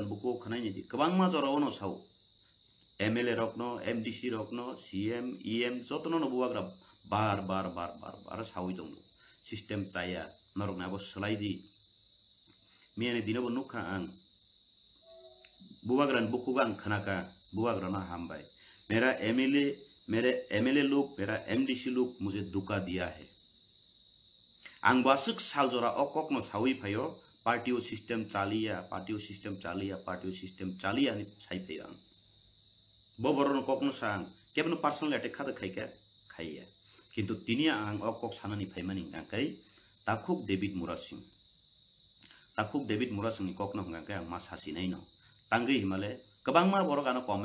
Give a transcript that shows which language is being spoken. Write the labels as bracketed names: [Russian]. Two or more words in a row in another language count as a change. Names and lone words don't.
[Kok Borok] बुको खनायनि गोबां मा जरावनो साउ एमएलए रकनो एमडीसी रकनो सीएम ईएम जतनो बुवाग्रा बार सावै दं सिस्टेम ताया नरक नाबो सलायदि मियानि दिनबो नुखा आं बुवाग्रान बुकुगा आं खनाका बुवाग्राना हामबाय [Hindi] मेरा एमएलए लोग मेरा एमडीसी लोग मुझे धोखा दिया है [Kok Borok] आं बासुक साल जरा अकक न सावै फायो पार्टियो सिस्टेम चालिया नि साइ फायो आं बबरन ककनो सांग केबनो [English] personal attack [Kok Borok] खादो खाइया किन्तु तिनि आं अकक सानानि फाइमानि गांकै ताखुक डेभिड मुरासिंनि ककनो गांकै आं मा सासिनाय न तांगै हिमाले गोबां मा बरगानो कमेन्ट